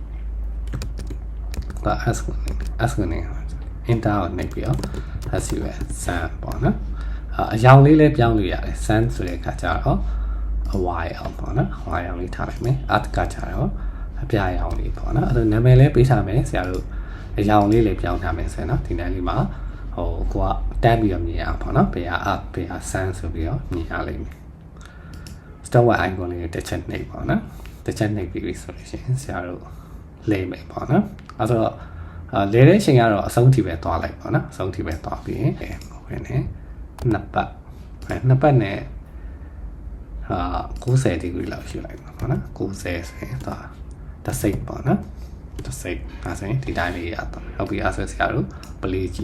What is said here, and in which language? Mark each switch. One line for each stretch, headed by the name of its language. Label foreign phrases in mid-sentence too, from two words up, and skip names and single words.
Burmese: ဒါ S ကို enter ကိုနှိပ်ပြီးတော့ SUS sun ပေါ့နော်အရောင်လေးလည်းပြောင်းလို့ရတယ် sun ဆိုတဲ့အခါကျတော့အဝါရောင်ပေါ့နော်အဝါရောင်လေးထားလိုက် မယ် art ကကျတော့အပြာရောင်လေးပေါ့နော်အဲ့ဒါနာမည်လည်းပေးထားမယ်ဆရာတို့အရောင်လေးလည်းပြောင်းထားမယ်ဆိုရင်နော်ဒီတိုင်းလေးမှာဟိုကိုကတက်ပြီးတော့မြင်ရအောင်ပေါ့နော်ဘယ်ဟာ art ဘယ်ဟာ sun ဆိုပြီးတော့မြင်ရလိမ့်မယ်
English: stop with icon
Burmese: လေးတစ်ချက်နှိပ်ပေါ့နော်တစ်ချက်နှိပ်ပြီးဆိုလို့ရှိရင်ဆရာတို့လဲမယ်ပေါ့နော်အဲ့တော့လဲတဲ့အချိန်ကတော့အဆုံးထိပဲသွားလိုက်ပေါ့နော်အဆုံးထိပဲသွားပြီးရင်ဝင်နေနှစ်ပတ်နဲ့ 90 degree လောက်ရှိလိုက်ပါပေါ့နော်90ဆိုရင်ဒါတစ်စိတ်ပေါ့နော်တစ်စိတ်အဲဆိုရင်ဒီတိုင်းလေးရတော့ဟုတ်ပြီအဲဆိုဆရာတို့ပလေးကြည့်